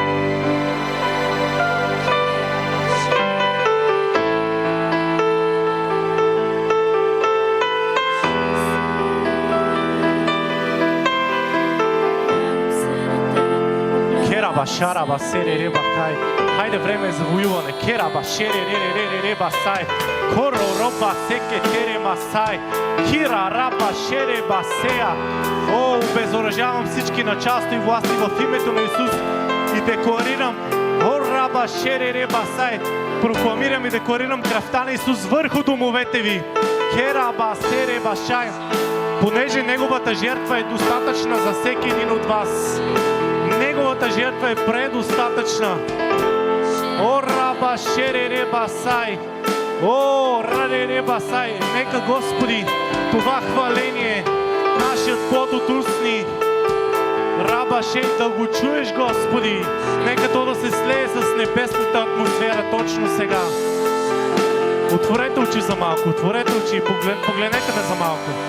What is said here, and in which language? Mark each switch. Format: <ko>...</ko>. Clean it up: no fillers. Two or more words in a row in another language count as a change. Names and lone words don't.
<bg>Кераба шараба серереба кай. Хайде, време е за воюване. Кераба шереререререба сай. Коророба се кетерема сай. Кира раба шереба сея. О, обезоръжавам всички началства и власти в името на Исус и декларирам, о, раба шеререба сай, прокламирам и декларирам кръвта на Исус върху домовете ви. Кераба сереба шай, понеже Неговата жертва е достатъчна за всеки един от вас. Неговата жертва е предостатъчна. О, раба шеререба сай. О, раререба сай. Нека, Господи, това хваление, нашият плод от устни, раба шей, да го чуеш, Господи. Нека то да се слее с небесната атмосфера точно сега. Отворете очи за малко, отворете очи и погледнете ме за малко.</bg>